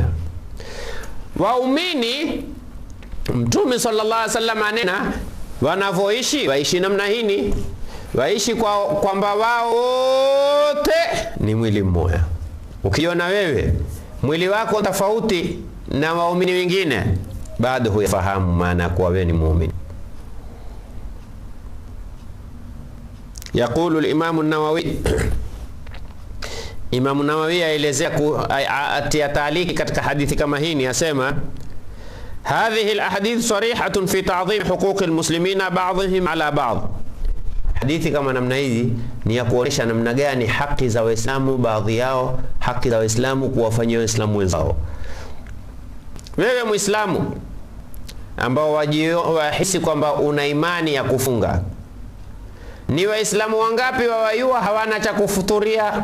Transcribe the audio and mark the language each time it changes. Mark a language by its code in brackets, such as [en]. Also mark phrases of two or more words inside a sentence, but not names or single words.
[sw] Waumini, Mtume [ar] صلى الله عليه وسلم [sw] anena wanavyoishi, waishi namna hii, waishi kwamba wao wote ni mwili mmoja. Ukiona wewe mwili wako tofauti na waumini wengine, bado huyafahamu maana kuwa wewe ni muumini. [ar] يقول الإمام النووي, [sw] Imam an-Nawawi aelezea atia taaliki katika hadithi kama hii, asema [ar] هذه الأحاديث صريحة في تعظيم حقوق المسلمين بعضهم على بعض. [sw] Hadithi kama namna hizi ni ya kuonesha namna gani haki za Waislamu, baadhi yao haki za Waislamu kuwafanyia Waislamu wenzao. Wewe Muislamu ambao wahisi kwamba una imani ya kufunga, ni Waislamu wangapi wawayua hawana cha kufuturia?